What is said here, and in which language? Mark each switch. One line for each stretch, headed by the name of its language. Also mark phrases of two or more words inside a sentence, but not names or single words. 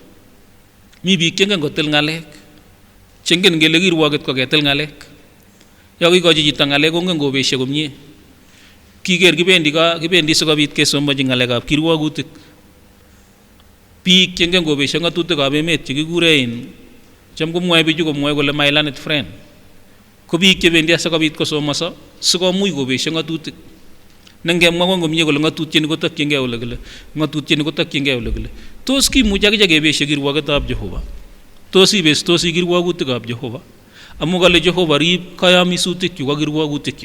Kipsigis: Mi biik chengen kotil ng'alek. Chengen kele kirwoget ko ketil ng'alek. Yo kikochi chito ng'alek kongen kobesho komie. Kiker kibendi sikobit kesomonji ng'alekab kirwogutik. Biik chengen kobesho ng'atutikab emet chekikuren cham komwoe bichu komwoe kole
English: my learned friend.
Kipsigis: Ko biik chebendi asikobit kosomoso sikomuch kobesho ng'atutik. Nengemwa komie kole ng'atutieni kotokyingei ole kile, ng'atutieni kotokyingei ole kile. Tos kimuch akije kebesho kirwogetab Jehova? Tos ibestosi kirwogutikab Jehova? Amu kale Jehova rib kayamisutikchu ak kirwogutikchu.